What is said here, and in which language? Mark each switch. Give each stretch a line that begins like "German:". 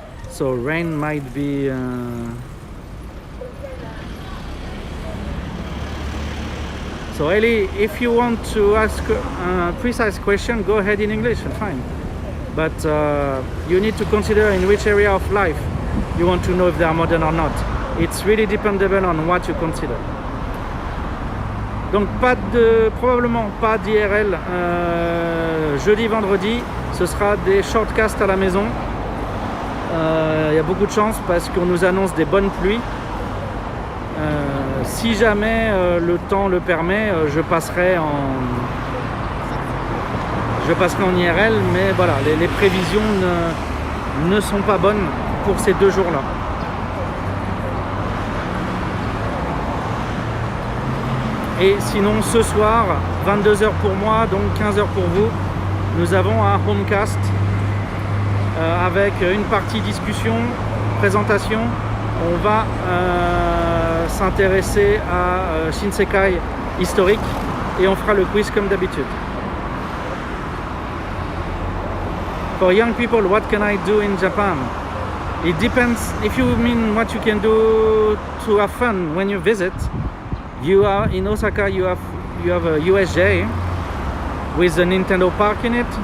English: So rain might be So Ellie, if you want to ask a precise question, go ahead in English, fine. But you need to consider in which area of life you want to know if they are modern or not. It's really dependable on what you consider.
French: Donc probablement pas d'IRL jeudi, vendredi. Ce sera des shortcasts à la maison. Il y a beaucoup de chance parce qu'on nous annonce des bonnes pluies. Si jamais le temps le permet, je passerai en IRL, mais voilà, les prévisions ne sont pas bonnes pour ces 2 jours-là. Et sinon, ce soir, 22h pour moi, donc 15h pour vous, nous avons un homecast avec une partie discussion, présentation. On va s'intéresser à Shinsekai historique et on fera le quiz comme d'habitude.
English: For young people, what can I do in Japan? It depends. If you mean what you can do to have fun when you visit, you are in Osaka. You have a USJ with a Nintendo park in it.